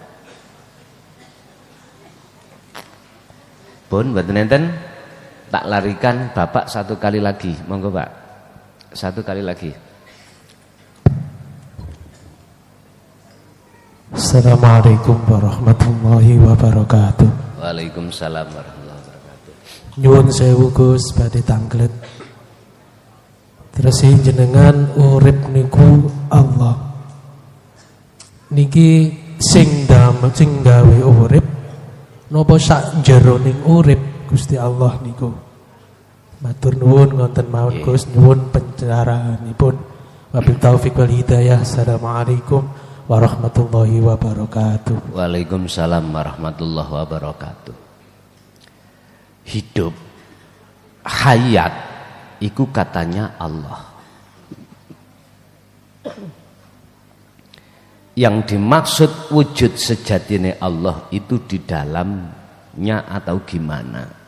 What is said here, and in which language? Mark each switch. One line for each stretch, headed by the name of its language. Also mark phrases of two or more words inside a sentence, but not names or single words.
Javanese: Pun mboten enten.
Indonesian: Tak larikan Bapak satu kali lagi. Monggo Pak. Satu kali lagi.
Arabic: السلام عليكم ورحمة الله وبركاته. وعليكم السلام ورحمة الله وبركاته.
Javanese: Nyuwun sewu Gus badhe tanglet. Terus jenengan urip niku Allah. Niki sing gawe urip napa sak jeroning urip Gusti Allah niku. Matur nuwun ngoten mawon Gus, nyuwun pencerahanipun.
Arabic: وبالتوفيق والهداية. السلام عليكم ورحمة الله وبركاته. وعليكم السلام ورحمة الله وبركاته.
Indonesian: Hidup, hayat, itu katanya Allah. Yang dimaksud wujud sejatinya Allah itu di dalamnya atau gimana?